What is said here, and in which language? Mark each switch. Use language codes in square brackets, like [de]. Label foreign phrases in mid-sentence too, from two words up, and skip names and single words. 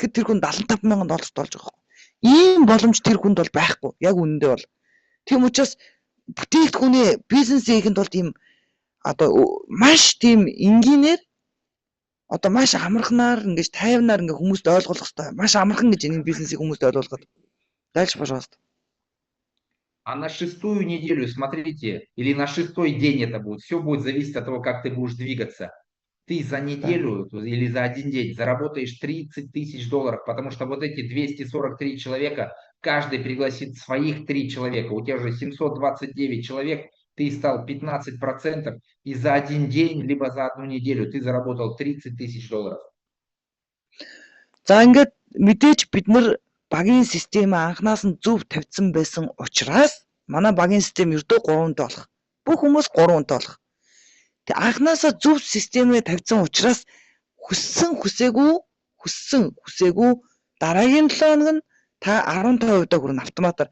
[mn] Тэгэхээр тэр хүн $75,000 болж байгаа юм. Ийм боломж тэр хүнд бол байхгүй. Яг үнэндээ бол. Тийм учраас бүтээгдэхүүнээ бизнес хийхэд бол тийм одоо маш тийм энгийнээр одоо маш амархнаар ингэж тайвнаар ингээ хүмүүст ойлгуулах хэрэгтэй. Маш амархан гэж энэ бизнесийг хүмүүст ойлгуулах. [ru] Дальше, пожалуйста. А на 6-ю неделю, смотрите, или на 6-й день это будет, все будет зависеть от того, как ты будешь двигаться. Ты за неделю или за один день заработаешь 30 тысяч долларов, потому что вот эти 243 человека, каждый пригласит своих 3 человека. У тебя уже 729 человек, ты стал 15%, и за один день, либо за одну неделю ты заработал 30 тысяч долларов. [mn] За ингээд мэдээж бид нар багийн систем анханаас нь зөв тавьсан байсан учраас манай багийн систем ердөө 3-тай болох. Бүх хүмүүс 3-тай болох. Тэг анханасаа зөв системээ тавьсан учраас хүссэн хүсээгүй дараагийн 7 хоног нь та 15% хүрнэ автоматар.